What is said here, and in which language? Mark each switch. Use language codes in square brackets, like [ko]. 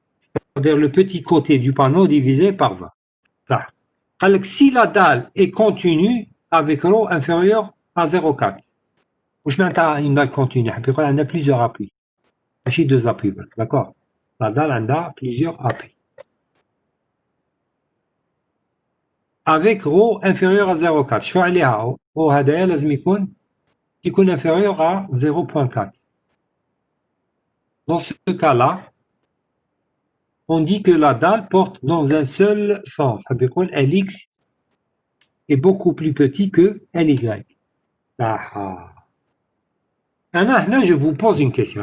[fr] C'est-à-dire le petit côté du panneau divisé par 20. Ça. Alors, si la dalle est continue avec ρ inférieur à 0,4. [ar] واش معناتها [fr] une dalle continue؟ [ar] يقول عندنا [fr] plusieurs appuis. [ar] ماشي [fr] 2 appuis d'accord. La dalle [ar] عندها [fr] plusieurs appuis. Avec ρ inférieur à 0,4. [ar] شو عليها؟ ρ هذايا لازم يكون [fr] qui est inférieur à 0.4. Dans ce cas-là, on dit que la dalle porte dans un seul sens. C'est-à-dire que Lx est beaucoup plus petit que Ly. Là, je vous pose une question.